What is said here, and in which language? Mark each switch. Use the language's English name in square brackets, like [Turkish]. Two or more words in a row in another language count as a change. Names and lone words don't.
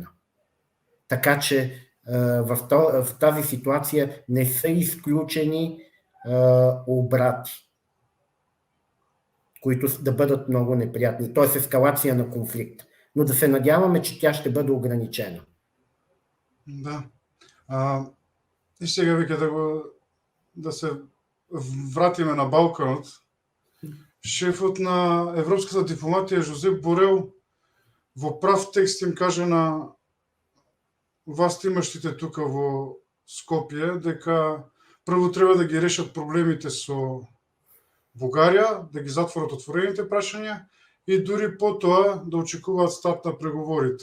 [Bulgarian] Така че в тази ситуация не са изключени обрати, които да бъдат много неприятни, т.е. ескалация на конфликт. Но да се надяваме, че тя ще бъде ограничена. Да. [Macedonian] И сега вика да се вратиме на Балканот. [Bulgarian] Шефът на европската дипломатия [Macedonian] Жозеп Борел во прав текст им каже на властимащите тука во Скопје дека прво треба да ги решат проблемите со Бугарија, да ги затворат отворените прашања и дури потоа да очекуваат старт на преговорите.